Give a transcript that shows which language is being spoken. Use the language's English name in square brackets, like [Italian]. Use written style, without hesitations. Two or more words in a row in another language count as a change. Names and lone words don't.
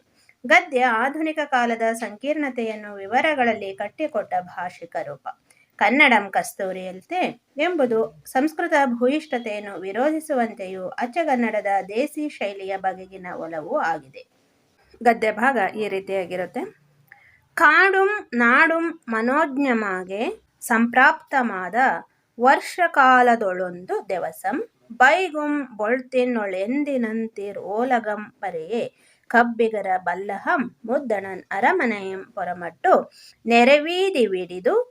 [Kannada] ಗದ್ಯ ಆಧುನಿಕ ಕಾಲದ ಸಂಕೀರ್ಣತೆಯನ್ನು ವಿವರಗಳಲ್ಲಿ ಕಟ್ಟಿಕೊಟ್ಟ ಭಾಷಿಕ ರೂಪ. ಕನ್ನಡಂ ಕಸ್ತೂರಿಯಂತೆ ಎಂಬುದು ಸಂಸ್ಕೃತ ಭೂಯಿಷ್ಠತೆಯನ್ನು ವಿರೋಧಿಸುವಂತೆಯೂ ಅಚ್ಚಗನ್ನಡದ ದೇಸಿ ಶೈಲಿಯ ಬಗೆಗಿನ ಒಲವೂ ಆಗಿದೆ. ಗದ್ಯ ಭಾಗ ಈ ರೀತಿಯಾಗಿರುತ್ತೆ. ಕಾಡುಂ ನಾಡುಂ ಮನೋಜ್ಞಮಾಗೆ ಸಂಪ್ರಾಪ್ತಮಾದ ವರ್ಷಕಾಲದೊಳೊಂದು ದೆವಸಂ ಬೈಗುಂ ಬೊಳ್ತಿನೊಳೆಂದಿನಂತಿರ್ ಓಲಗಂ ಬರೆಯೇ ಕಬ್ಬಿಗರ ಬಲ್ಲಹಂ ಮುದ್ದಣನ್ ಅರಮನೆಯಂ ಪೊರಮಟ್ಟು ನೆರೆವೀದಿ ವಿಡಿದು